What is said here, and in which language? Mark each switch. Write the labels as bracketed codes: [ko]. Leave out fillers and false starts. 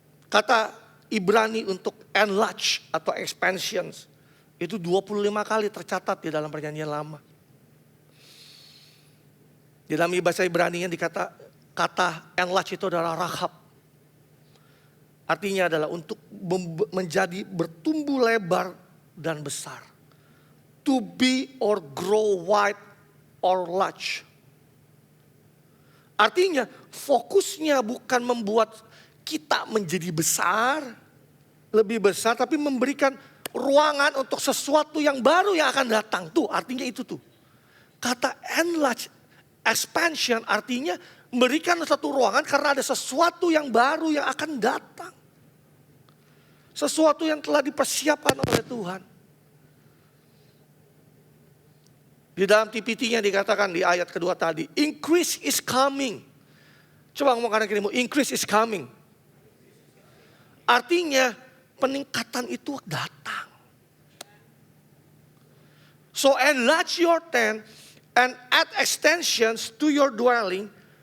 [id] Kata Ibrani untuk enlarge atau expansions itu 25 kali tercatat di dalam Perjanjian Lama. Di dalam bahasa Ibrani kata enlarge itu adalah rahab. Artinya adalah untuk menjadi bertumbuh lebar dan besar. [en] To be or grow wide or large. [id] Artinya fokusnya bukan membuat kita menjadi besar, lebih besar, tapi memberikan ruangan untuk sesuatu yang baru yang akan datang. Tuh artinya itu tuh. Kata enlarge, expansion artinya memberikan satu ruangan karena ada sesuatu yang baru yang akan datang. Sesuatu yang telah dipersiapkan oleh Tuhan. Di dalam TPT-nya dikatakan di ayat kedua tadi, [en] increase is coming. [id] Coba ngomong kanan kirimu, [en] increase is coming. [id] Artinya peningkatan itu datang. [en] So enlarge your tent and add extensions to your dwelling.